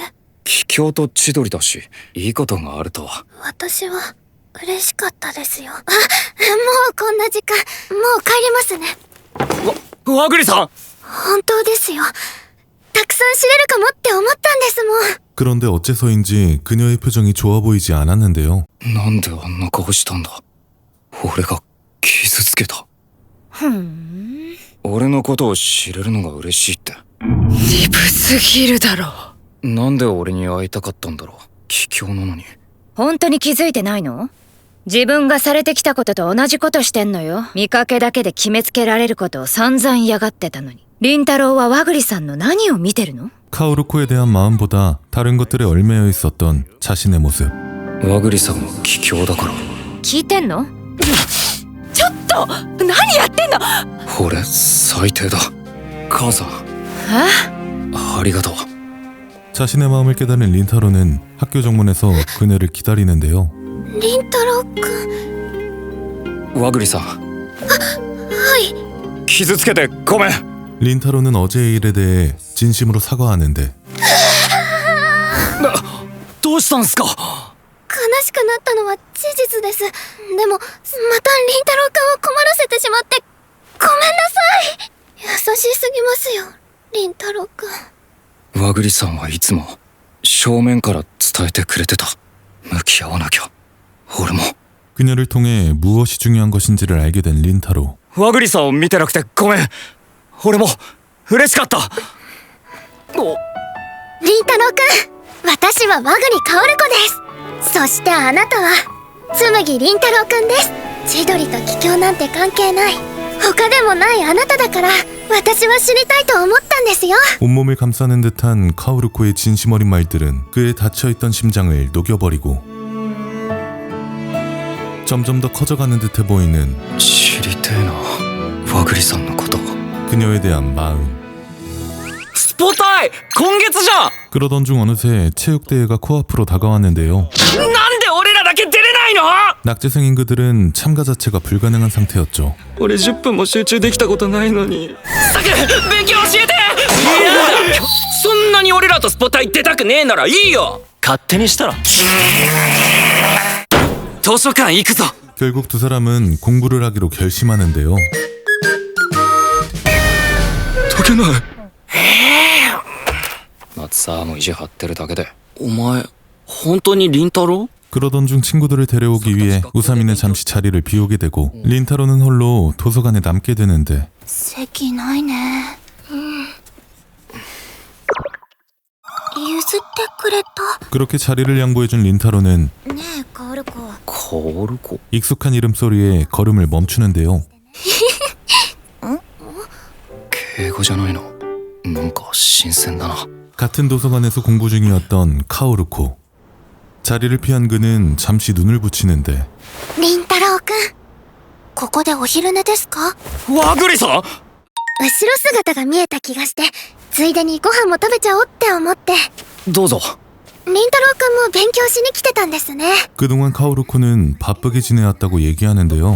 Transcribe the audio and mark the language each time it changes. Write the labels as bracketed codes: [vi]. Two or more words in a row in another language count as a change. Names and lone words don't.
[ja] 帰郷と千鳥だし、いいことがあるとは。私は嬉しかったですよ。あ、もうこんな時間。もう帰りますね。和栗さん。本当ですよ。たくさん知れるかもって思ったんですもん。 [ko] 그런데 어째서인지 그녀의 표정이 좋아 보이지 않았는데요. [ja] なんであんな顔したんだ。俺が傷つけた。俺のことを知れるのが嬉しいって。鈍すぎるだろ。なんで俺に会いたかったんだろう。帰郷なのに。本当に気づいてないの？自分がされてきたことと同じことしてんのよ。見かけだけで決めつけられることを散々嫌がってたのに。凛太郎は和栗さんの何を見てるの？ [ko] 카오르코에 대한 마음보다 다른 것들에 얼매여 있었던 자신의 모습. [ja] 和栗さんは帰郷だから。聞いてんの？ちょっと何やってんの？俺最低だ。母さん。ありがとう。 [ko] 자신의 마음을 깨달은 린타로는 학교 정문에서 그녀를 기다리는데요. [ja] 凛太郎くん。和栗さん。はい。傷つけてごめん。 [ko] 린타로는 어제의 일에 대해 진심으로 사과하는데 [ja] どうしたんすか。悲しくなったのは事実です。でもまた凛太郎くんを困らせてしまってごめんなさい。優しすぎますよ、凛太郎くん。和栗さんはいつも正面から伝えてくれてた。向き合わなきゃ。俺も。 [ko] 그녀를 통해 무엇이 중요한 것인지를 알게 된 린타로. [ja] 和栗さんを見てなくてごめん。俺も嬉しかった。凛太郎くん、私は和栗薫子です。そしてあなたは紬凛太郎くんです。千鳥と帰郷なんて関係ない。他でもないあなただから私は知りたいと思ったんですよ。 [ko] 온몸을 감싸는 듯한 카오르코의 진심 어린 말들은 그의 닫혀있던 심장을 녹여버리고 점점 더 커져가는 듯해 보이는 [ja] 知りてえな、和栗さんのこと。 [ko] 그녀에 대한 마음. [ja] スポタイ今月じゃん。 [ko] 그러던 중 어느새 체육대회가 코앞으로 다가왔는데요. [ja] なんで俺らだけ出れないの。 [ko] 낙제생인 그들은 참가 자체가 불가능한 상태였죠. [ja] 俺10分も集中できたことないのに。さく勉強教えて。いやそんなに俺らとスポタイ出たくねえならいいよ。勝手にしたら。図書館行くぞ。 [ko] 결국 두 사람은 공부를 하기로 결심하는데요. [ja] 解けない。夏沢も意地張ってるだけで。お前本当に凛太郎？ [ko] 그러던 중 친구들을 데려오기 위해 우사미는 잠시 자리를 비우게 되고 린타로는 홀로 도서관에 남게 되는데 [ja] 席ないね。譲ってくれた。 [ko] 그렇게 자리를 양보해준 린타로는 [ja] ねえ、カオルコ。カオルコ [ko] 익숙한 이름소리에 걸음을 멈추는데요. [ja] 敬語じゃないの。なんか新鮮だな。 [ko] 같은 도서관에서 공부 중이었던 카오루코. 자리를 피한 그는 잠시 눈을 붙이는데 [ja] 凛太郎くん、ここでお昼寝ですか？和栗さん。後ろ姿が見えた気がして、ついでにご飯も食べちゃおうって思って。どうぞ。凛太郎くんも勉強しに来てたんですね。 [ko] 그동안 카오루코는 바쁘게 지내왔다고 얘기하는데요.